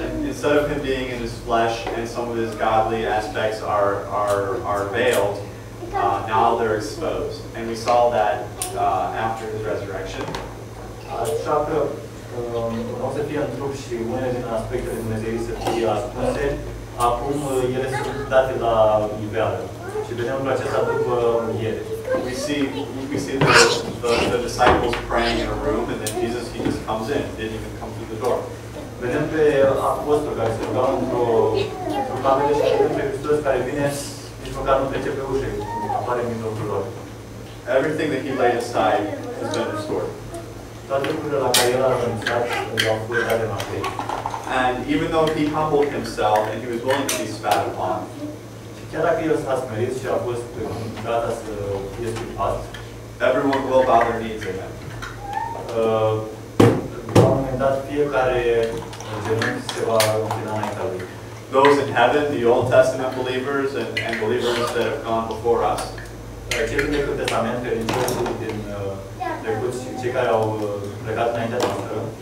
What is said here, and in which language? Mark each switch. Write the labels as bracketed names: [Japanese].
[English] Instead of him being in his flesh and some of his godly aspects are veiled, now they're exposed, and we saw that after his resurrection. [Romanian] Așa că o să fie în trup și unele din aspectele Dumnezeirii să fie ascunse, acum ele sunt date la iveală. Și vedem lucrul acesta după înviere. [English] We see the disciples praying in a room, and then Jesus, he just comes in. He didn't even come through the door. [Romanian] Vedem pe apostoli care se rugau într-o cameră și vedem pe Hristos care vine, nici măcar nu trece pe ușă, apare în mijlocul lor. [English] Everything that he laid aside has been restored. [Romanian] Toate lucrurile la care el a renunțat le-au fost date înapoi. [English] And even though he humbled himself and he was willing to be spat upon, [Romanian] Chiar dacă el s-a smerit și a fost gata să fie scuipat, [English] everyone will bow their knees to him. [Romanian] La un moment dat, fiecare genunchi se va închina înaintea lui. [English] Those in heaven, the Old Testament believers and believers that have gone before us. [Romanian] Cei din Vechiul Testament, credincioșii din trecut și cei care au plecat înaintea noastră,